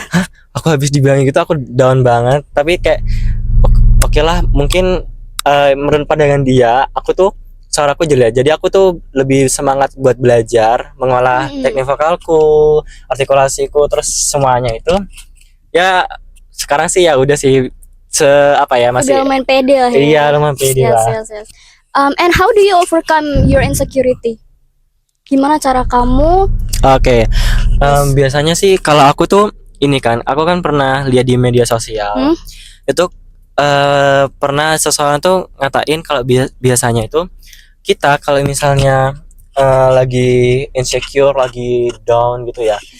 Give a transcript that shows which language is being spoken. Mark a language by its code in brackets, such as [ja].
[id] Hah, aku habis dibilangin gitu aku down banget. Tapi kayak oke lah, mungkin menurut pandangan dia aku tuh suaraku jelek, jadi aku tuh lebih semangat buat belajar mengolah teknik vokalku, artikulasiku, terus semuanya itu ya. Sekarang sih ya udah sih masih udah lumayan pede lah ya. Iya, lumayan pede lah. [en] Yes. And how do you overcome your insecurity? [id] Gimana cara kamu? Oke. Biasanya sih kalau aku tuh ini kan, aku kan pernah lihat di media sosial. Itu pernah seseorang tuh ngatain kalau biasanya itu kita kalau misalnya lagi insecure, lagi down gitu ya.